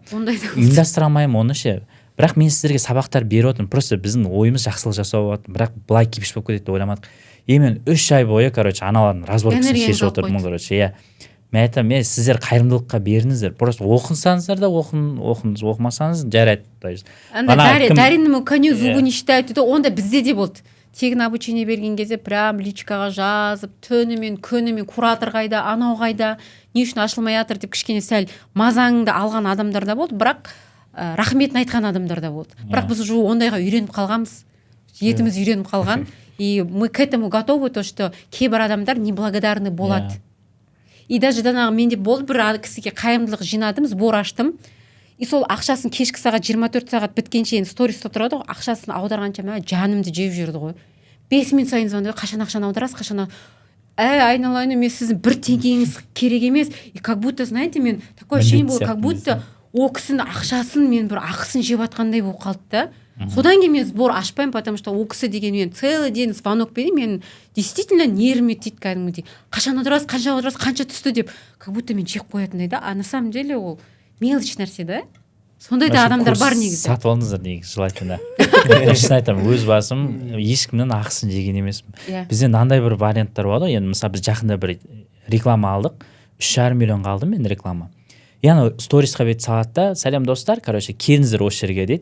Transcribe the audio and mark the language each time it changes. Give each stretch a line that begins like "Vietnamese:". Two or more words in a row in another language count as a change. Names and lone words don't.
Kazakh: Ұйымдастыра алмаймын оны ше. Бірақ мен сіздерге сабақтар беріп отырмын. Просто біздің ойымыз жақсылық жасау болады. Бірақ былай кипиш болып кетеді деп ойламадық. Мен 3 ай бойы, короче, аналардың разборкасын шешіп отырдым, короче. Мен айтам, сіздер қайырымдылыққа беріңіздер. Просто оқынсаңыздар да оқымасаңыз жарайды.
Russian: Дариному коню зубы не считают.
Kazakh: Онда бізде де болды. Тегін обучение берген кезде прям личкаға жазып, түнімен, күнімен, куратор қайда, анау қайда, не үшін ашылмай жатыр деп кішкене сәл мазаңды алған адамдар да болды, бірақ рахметін айтқан адамдар да болды. Бірақ біз уже ондайға үйреніп қалғанбыз. Етіміз үйреніп қалған.
Russian: И мы к этому готовы, то, что
Kazakh: кейбір адамдар
Russian: неблагодарны болады. И даже
Kazakh: данағы менде болды, бір кісіге қайырымдылық жинадым, сбор аштым. И сол ақшасын кешкі сағат 24 сағат біткенше енді сториста тұрады ғой, ақшасын аударғанша жанымды жеп жүрді ғой. 5 минут сайын звондайды, қашан ақшаны аударасыз, айналайын, мен сіздің 1 теңгеңіз керек емес.
Russian: И как будто, знаете,
Kazakh: мен
Russian: такое ощущение было, как будто
Kazakh: о кісінің ақшасын мен бір ақысын жеп атқандай болып қалды да. Содан кейін мен сбор ашпаймын,
Russian: потому что
Kazakh: о кісі деген мен
Russian: целый день звонок
Kazakh: берейін, мен действительно нервіме тиді кәдімгідей. Қашан аударасыз, қанша түсті деп,
Russian: как будто
Kazakh: мен жеп қоятындай да.
Russian: А на самом деле
Kazakh: ол мелочь нәрсе да. Сондай да адамдар бар негізі. Сатып алыңыздар негізі желательно. Шын айтамын, өз басым ешкімнің ақысын жеген емеспін. Бізде мынандай бір варианттар болады. Енді мысалы біз жақында бір реклама алдық. 3,5 миллионға алдым мен реклама. Яғни сторисқа бет салады да, сәлем достар, короче, келіңіздер осы жерге дейді.